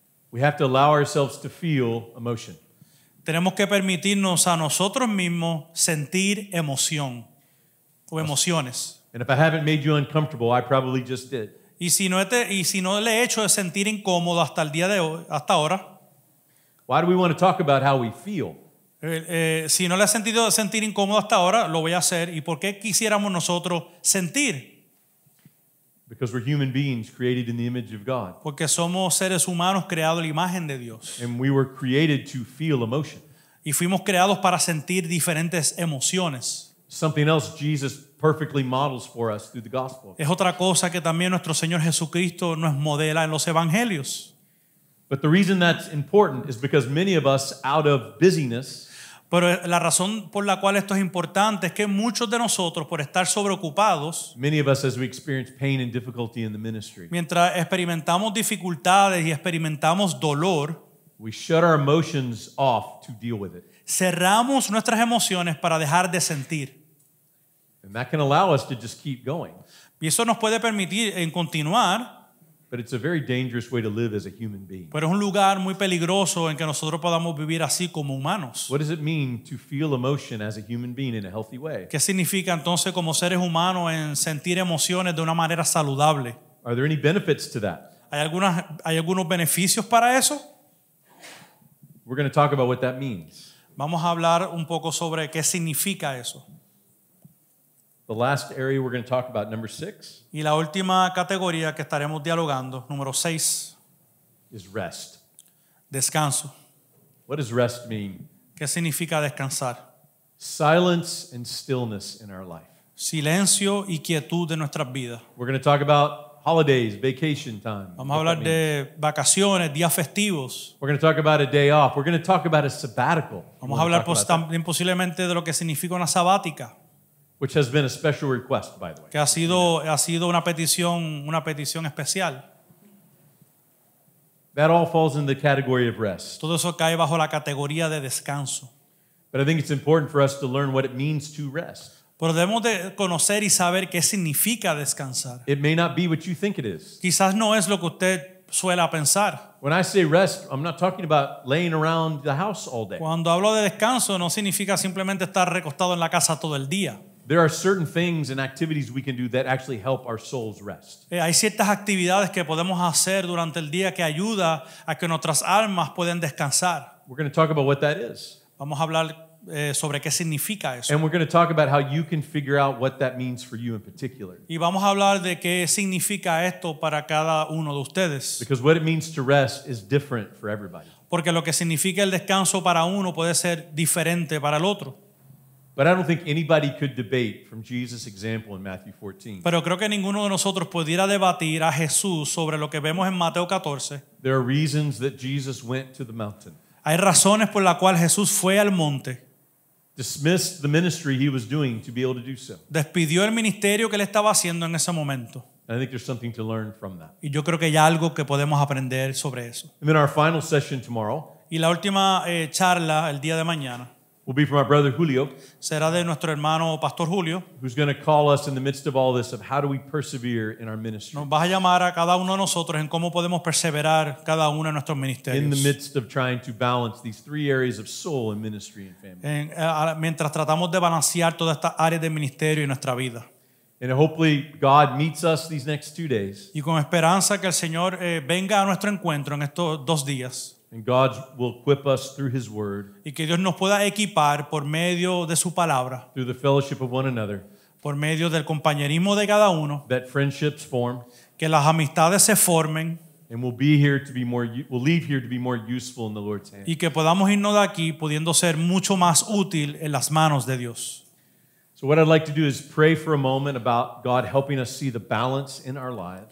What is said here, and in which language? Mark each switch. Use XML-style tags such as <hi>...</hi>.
<en>We have to allow ourselves to feel emotion.</en> <es>Tenemos que permitirnos a nosotros mismos sentir emoción o emociones.</es> <en>And if I haven't made you uncomfortable, I probably just did.</en> <es>Y si no le he hecho de sentir incómodo hasta el día de hoy, hasta ahora,</es> <en>Why do we want to talk about how we feel?</en> <es>si no le he sentido sentir incómodo hasta ahora, lo voy a hacer. ¿Y por qué quisiéramos nosotros sentir?</es> <en>Because we're human beings created in the image of God.</en> <es>Porque somos seres humanos creados a la imagen de Dios.</es> <en>And we were created to feel emotion.</en> <es>Y fuimos creados para sentir diferentes emociones.</es> <en>Something else Jesus perfectly models for us through the gospel.</en> <es>Es otra cosa que también nuestro Señor Jesucristo nos modela en los evangelios.</es> <en>But the reason that's important is because many of us, out of busyness,</en> <es>Pero la razón por la cual esto es importante es que muchos de nosotros, por estar sobreocupados,</es> <en>many of us, as we experience pain and difficulty in the ministry,</en> <es>mientras experimentamos dificultades y experimentamos dolor,</es> <en>we shut our emotions off to deal with it.</en> <es>cerramos nuestras emociones para dejar de sentir.</es> <en>And that can allow us to just keep going.</en> <es>Y eso nos puede permitir en continuar,</es> <en>But it's a very dangerous way to live as a human being.</en> <es>pero es un lugar muy peligroso en que nosotros podamos vivir así como humanos.</es> <en>What does it mean to feel emotion as a human being in a healthy way?</en> <es>¿Qué significa entonces como seres humanos en sentir emociones de una manera saludable?</es> <en>Are there any benefits to that?</en> <es>¿Hay algunos beneficios para eso?</es> <en>We're going to talk about what that means.</en> <es>Vamos a hablar un poco sobre qué significa eso.</es> <en>The last area we're going to talk about, number 6,</en> <es>Y la última categoría que estaremos dialogando, número 6,</es> <en>is rest.</en> <es>descanso.</es> <en>What does rest mean?</en> <es>¿Qué significa descansar?</es> <en>Silence and stillness in our life.</en> <es>Silencio y quietud de nuestras vidas.</es> <en>We're going to talk about holidays, vacation time.</en> <es>Vamos a</es> <en>what that means.</en> <es>de vacaciones, días festivos.</es> <en>We're going to talk about a day off. We're going to talk about a sabbatical.</en> <es>Vamos a hablar también posiblemente de lo que significa una sabática,</es> <en>Which has been a special request, by the way.</en> <es>que ha sido una petición especial.</es> <en>That all falls in the category of rest.</en> <es>Todo eso cae bajo la categoría de descanso.</es> <en>But I think it's important for us to learn what it means to rest.</en> <es>Pero debemos de conocer y saber qué significa descansar.</es> <en>It may not be what you think it is.</en> <es>Quizás no es lo que usted suele pensar.</es> <en>When I say rest, I'm not talking about laying around the house all day.</en> <es>Cuando hablo de descanso no significa simplemente estar recostado en la casa todo el día.</es> <en>There are certain things and activities we can do that actually help our souls rest.</en> <es>Hay ciertas actividades que podemos hacer durante el día que ayuda a que nuestras almas puedan descansar.</es> <en>We're going to talk about what that is.</en> <es>Vamos a hablar sobre qué significa eso.</es> <en>And we're going to talk about how you can figure out what that means for you in particular.</en> <es>Y vamos a hablar de qué significa esto para cada uno de ustedes.</es> <en>Because what it means to rest is different for everybody.</en> <es>Porque lo que significa el descanso para uno puede ser diferente para el otro.</es> <en>But I don't think anybody could debate from Jesus' example in Matthew 14.</en> <es>Pero creo que ninguno de nosotros pudiera debatir a Jesús sobre lo que vemos en Mateo 14.</es> <en>There are reasons that Jesus went to the mountain,</en> <es>Hay razones por las cuales Jesús fue al monte,</es> <en>dismissed the ministry he was doing to be able to do so.</en> <es>despidió el ministerio que él estaba haciendo en ese momento.</es> <en>And I think there's something to learn from that.</en> <es>Y yo creo que hay algo que podemos aprender sobre eso.</es> <en>And then our final session tomorrow</en> <es>Y la última charla el día de mañana</es> <en>will be from our brother Julio,</en> <es>será de nuestro hermano Pastor Julio.</es> <en>who's going to call us in the midst of all this of how do we persevere in our ministry,</en> <es>Nos va a llamar a cada uno de nosotros en cómo podemos perseverar cada uno de nuestros</es> <en>in the</en> <es>ministerios.</es> <en>midst of trying to balance these three areas of soul and ministry and family.</en> <es>Mientras tratamos de balancear todas estas áreas de ministerio y nuestra vida.</es> <en>And hopefully God meets us these next 2 days,</en> <es>Y con esperanza que el Señor venga a nuestro encuentro en estos 2 días</es> <en>and God will equip us through his word,</en> <es>y que Dios nos pueda equipar por medio de su palabra,</es> <en>through the fellowship of one another,</en> <es>por medio del compañerismo de cada uno,</es> <en>that friendships form,</en> <es>que las amistades se formen</es> <en>and we'll leave here to be more useful in the Lord's hand.</en> <es>y que podamos irnos de aquí pudiendo ser mucho más útil en las manos de Dios.</es> <en>So what I'd like to do is pray for a moment about God helping us see the balance in our lives.</en>